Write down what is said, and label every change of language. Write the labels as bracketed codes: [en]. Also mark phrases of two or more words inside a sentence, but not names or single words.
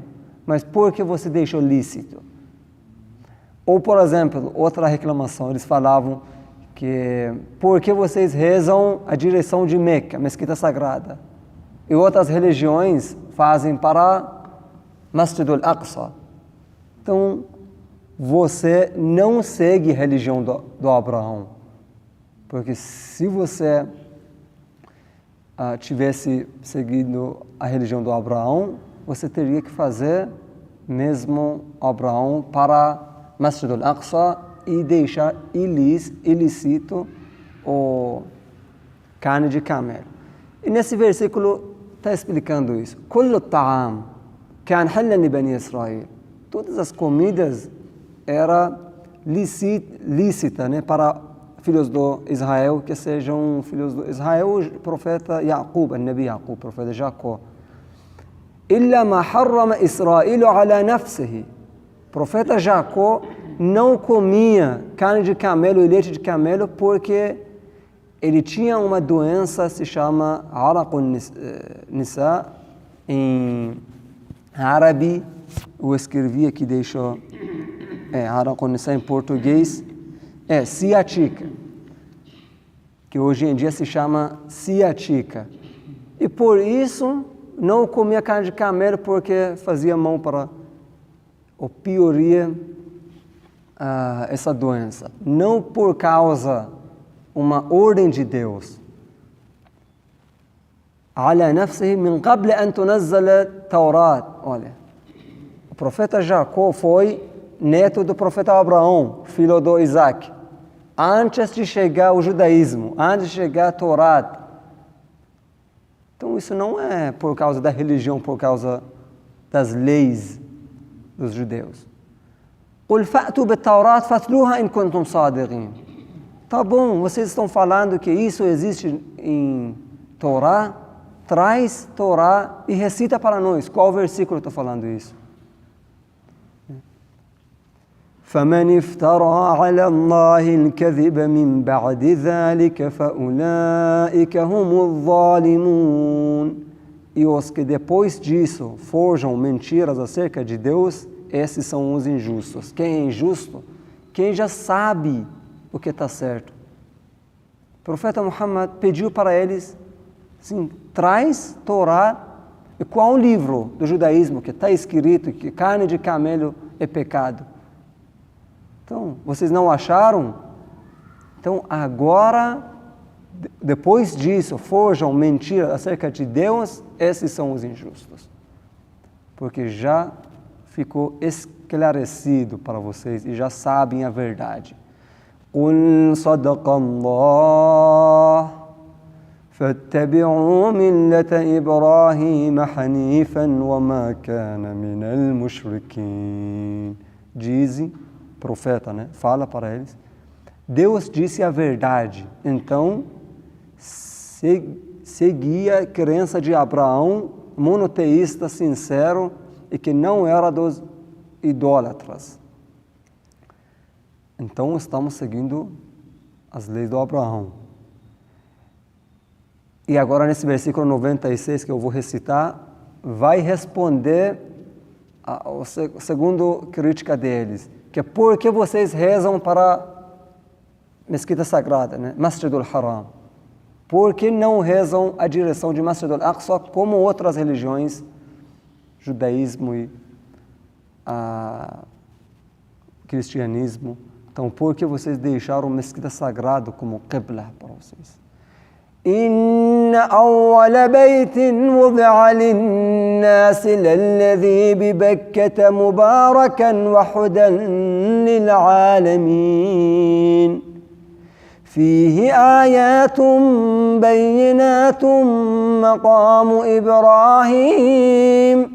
[pt] Mas por que você deixou lícito? Ou, por exemplo, outra reclamação, eles falavam que por que vocês rezam a direção de Meca, mesquita sagrada? E outras religiões fazem para Masjid al-Aqsa. Então, você não segue a religião do Abraão. Porque se você tivesse seguido a religião do Abraão, você teria que fazer mesmo Abraão para Masjid al-Aqsa e deixar ilícito o carne de camelo. E nesse versículo está explicando isso. [ar] كل طعام كان حلا لبني إسرائيل. [pt] Todas as comidas eram lícita, né, para filhos do Israel, que sejam filhos do Israel, o profeta Yaqub, o Nabi Yaqub, o profeta Jacó. [ar] إلا ما حرم إسرائيل على نفسه. [pt] O profeta Jacó não comia carne de camelo e leite de camelo porque ele tinha uma doença, se chama [ar] عرق النسا, [pt] em árabe. Eu escrevi aqui, deixou [ar] عرق النسا [pt] em português, ciática, que hoje em dia se chama ciática. E por isso não comia carne de camelo porque fazia mal para ou pioria essa doença. Não por causa uma ordem de Deus. [ar] على نفسه من قبل أن تنزل التوراة. [pt] Olha, o profeta Jacó foi neto do profeta Abraão, filho do Isaac. Antes de chegar o judaísmo, antes de chegar a Torá. Então isso não é por causa da religião, por causa das leis dos judeus. [ar] قل فأتوا بالتوراة فاتلوها إن كنتم صادقين. [pt] Tá bom, vocês estão falando que isso existe em Torá? Traz Torá e recita para nós. Qual versículo está falando isso? [ar] فمن افترى على الله الكذب من بعد ذلك فأولئك هم الظالمون. [pt] E os que depois disso forjam mentiras acerca de Deus, esses são os injustos. Quem é injusto? Quem já sabe o que está certo. O profeta Muhammad pediu para eles, sim, traz Torá. E qual livro do judaísmo que está escrito que carne de camelo é pecado? Então, vocês não acharam? Então, agora, depois disso, forjam mentiras acerca de Deus, esses são os injustos. Porque já ficou esclarecido para vocês e já sabem a verdade. [ar] قُلْ صَدَقَ اللَّهُ فَاتَّبِعُوا مِلَّةَ إِبْرَاهِيمَ حَنِيفًا وَمَا كَانَ مِنَ الْمُشْرِكِينَ. [pt] Diz, profeta, né? Fala para eles. Deus disse a verdade. Então, seguia a crença de Abraão, monoteísta sincero e que não era dos idólatras. Então, estamos seguindo as leis do Abraão. E agora, nesse versículo 96 que eu vou recitar, vai responder a segunda crítica deles, que é por que vocês rezam para a mesquita sagrada, né? Masjid al-Haram. Por que não rezam a direção de Masjid al-Aqsa como outras religiões, judaísmo e cristianismo? Então, por que vocês deixaram o mesquita sagrado como qibla para vocês? [ar] إن أول بيت وضع للناس للذي ببكة مباركا وهدى للعالمين فيه آيات بينات مقام إبراهيم